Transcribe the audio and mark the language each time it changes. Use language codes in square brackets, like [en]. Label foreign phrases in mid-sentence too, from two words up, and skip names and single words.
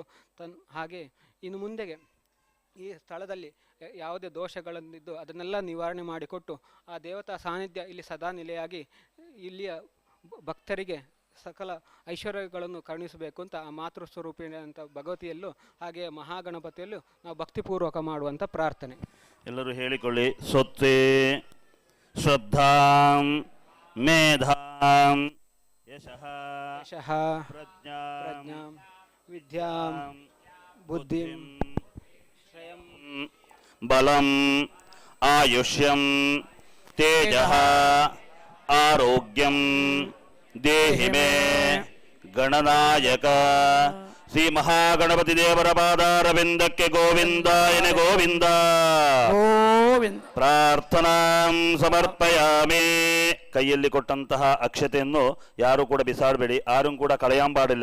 [kn] ಹಾಗೆ ಇನ್ನು ಮುಂದೆಗೆ ಈ ಸ್ಥಳದಲ್ಲಿ ಯಾವುದೇ ದೋಷಗಳನ್ನಿದ್ದು ಅದನ್ನೆಲ್ಲ ನಿವಾರಣೆ ಮಾಡಿಕೊಟ್ಟು ಆ ದೇವತಾ ಸಾನ್ನಿಧ್ಯ ಇಲ್ಲಿ ಸದಾ ನೆಲೆಯಾಗಿ ಇಲ್ಲಿಯ ಭಕ್ತರಿಗೆ ಸಕಲ ಐಶ್ವರ್ಯಗಳನ್ನು ಕರುಣಿಸಬೇಕು ಅಂತ ಆ ಮಾತೃ ಸ್ವರೂಪಿಣಿ ಭಗವತಿಯಲ್ಲೂ ಹಾಗೆ ಮಹಾಗಣಪತಿಯಲ್ಲೂ ನಾವು ಭಕ್ತಿಪೂರ್ವಕ ಮಾಡುವಂಥ ಪ್ರಾರ್ಥನೆ. ಎಲ್ಲರೂ ಹೇಳಿಕೊಳ್ಳಿ. [sa] ಸ್ವತ್ತೇ ಶ್ರದ್ಧಾಂ ಮೇಧಾಂ ಯಶಃ ಯಶಃ ಪ್ರಜ್ಞಾಂ ವಿದ್ಯಾಂ ಬುದ್ಧಿಂ ಶ್ರೇಯಂ ಬಲಂ ಆಯುಷ್ಯಂ ತೇಜಃ ಆರೋಗ್ಯಂ ದೇಹಿ ಮೇ ಗಣನಾಯಕ. [kn] ಶ್ರೀ ಮಹಾಗಣಪತಿ ದೇವರ ಪಾದಾರವಿಂದಕ್ಕೆ ಗೋವಿಂದಾಯನೆ ಗೋವಿಂದ. ಗೋವಿಂದ. [sa] ಪ್ರಾರ್ಥನಾಂ ಸಮರ್ಪಯಾಮಿ. [kn] ಕೈಯಲ್ಲಿ ಕೊಟ್ಟಂತಹ ಅಕ್ಷತೆಯನ್ನು ಯಾರು ಕೂಡ ಬಿಸಾಡಬೇಡಿ, ಯಾರೂ ಕೂಡ ಕಳೆಯಂಬಾಡಿಲ್ಲ.